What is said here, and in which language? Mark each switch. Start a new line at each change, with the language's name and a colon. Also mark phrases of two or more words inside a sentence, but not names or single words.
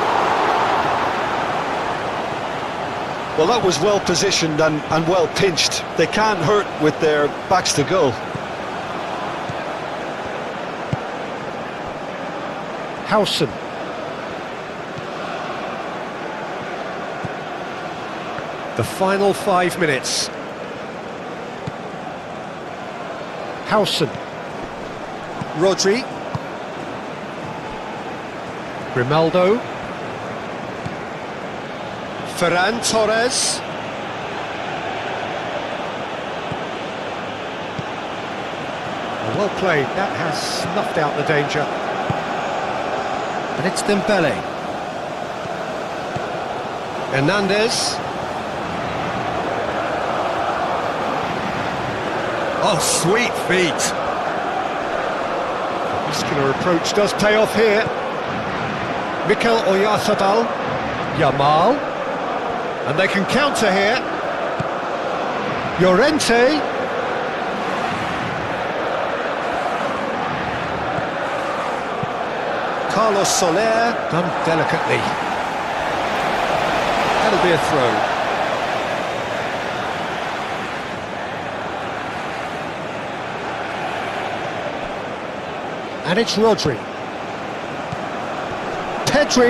English: Well, that was well positioned and well pinched. They can't hurt with their backs to goal. Howson. The final 5 minutes. Howson. Rodri. Grimaldo. Ferran Torres. Well played, that has snuffed out the danger. And it's Dembele. Hernandez. Oh, sweet feet. The muscular approach does pay off here. Mikel Oyarzabal. Yamal. And they can counter here. Llorente. Carlos Soler. Done delicately. That'll be a throw. And it's Rodri. Pedri.